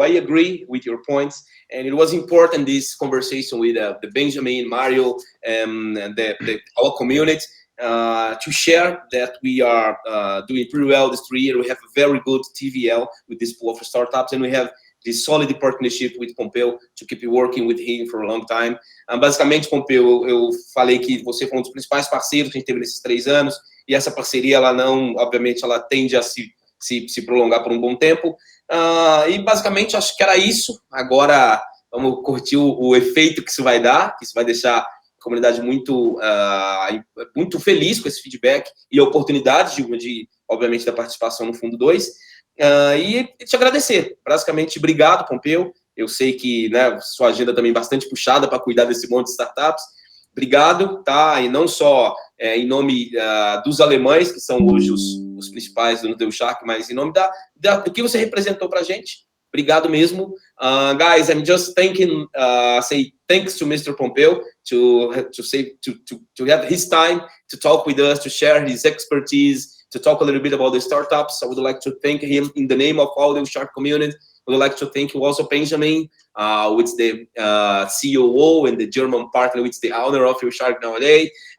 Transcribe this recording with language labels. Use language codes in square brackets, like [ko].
[en] I agree with your points, and it was important this conversation with the Benjamin, Mario, and our community to share that we are doing pretty well this 3 year. We have a very good TVL with this pool of startups, and we have this solid partnership with Pompeu to keep working with him for a long time. [pt] Basicamente, Pompeu, eu falei que você foi um dos principais parceiros que a gente teve nesses 3 anos, e essa parceria, ela não, obviamente, ela tende a se prolongar por um bom tempo. E basicamente acho que era isso. Agora vamos curtir o efeito que isso vai dar, que isso vai deixar a comunidade muito feliz com esse feedback e a oportunidade obviamente, da participação no Fundo 2. E te agradecer. Basicamente, obrigado, Pompeu. Eu sei que, né, sua agenda também é bastante puxada para cuidar desse monte de startups. Obrigado, tá? E não só em nome dos alemães, que são hoje os principais do uShark, mas em nome do que você representou para a gente. Obrigado mesmo. [en] Guys, I'm just thanking, say thanks to Mr. Pompeu to have his time to talk with us, to share his expertise, to talk a little bit about the startups. I would like to thank him in the name of all the uShark community. I would like to thank you also, Benjamin, which the COO and the German partner, which the owner of uShark nowadays.